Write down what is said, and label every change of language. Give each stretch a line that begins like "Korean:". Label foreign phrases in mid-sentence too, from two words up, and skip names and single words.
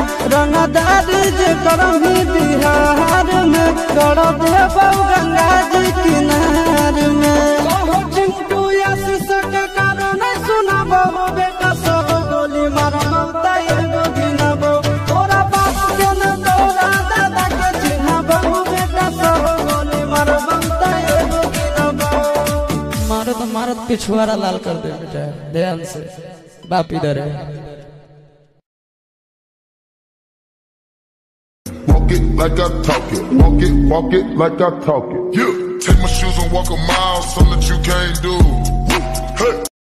Bhojpuri: रंगदारी जे करभी बिहार में गड़ देबो गंगा जी किनार में चिंटू आशीष के कारण सुनबो बेटा सब गोली मारबो एगो गिनबो तोरा बाप के न तोरा दादा के चिन्हबो बेटा सब गोली मारबो एगो गिनबो मारत पिछुआरा लाल कर दे बेटा ध्यान से बाप इधर है
English: Like I talk it, walk it like I talk it. Yeah, take my shoes and walk a mile, something that you can't do. Hey.